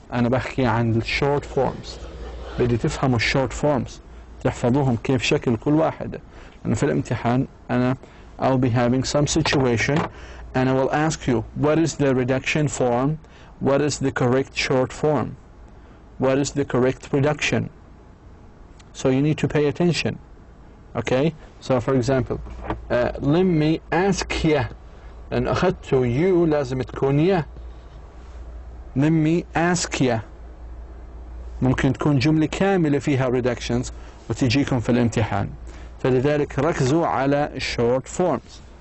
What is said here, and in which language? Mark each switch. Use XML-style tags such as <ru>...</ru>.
<ar>أنا بحكي عن الشورت فورمز. بدي تفهموا الشورت فورمز. تحفظوهم كيف شكل كل واحدة. لأن في الامتحان أنا</ar> <en>I'll be having some situation and I will ask you what is the reduction form, what is the correct short form, what is the correct reduction. So you need to pay attention. Okay? So for example, let me ask you.</en> <ar>لأن أخذت you لازم تكون يا.</ar> <en>Let me ask you.</en> <ar>ممكن تكون جملة كاملة فيها reductions وتجيكم في الامتحان. فلذلك ركزوا على short forms.</ar>